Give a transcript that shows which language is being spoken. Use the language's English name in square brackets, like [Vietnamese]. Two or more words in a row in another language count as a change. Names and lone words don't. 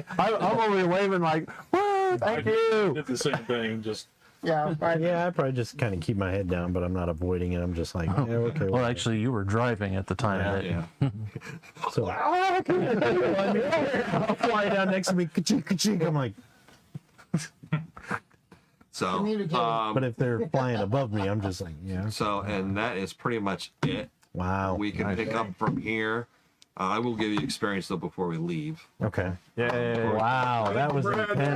[English] I'm over here waving like, woo, thank you. Did the same thing. Just Yeah, Yeah, I probably just kind of keep my head down, but I'm not avoiding it. I'm just like, yeah, okay. well. Actually, you were driving at the time. that- Yeah. So I'll fly down next to me. Ka-chink, ka-chink. I'm like, So, Communicate. but if they're flying above me, I'm just like, yeah. so, and that is pretty much it. Wow. We can pick up from here. I will give you experience though before we leave. Okay. Yay. Wow, that was intense.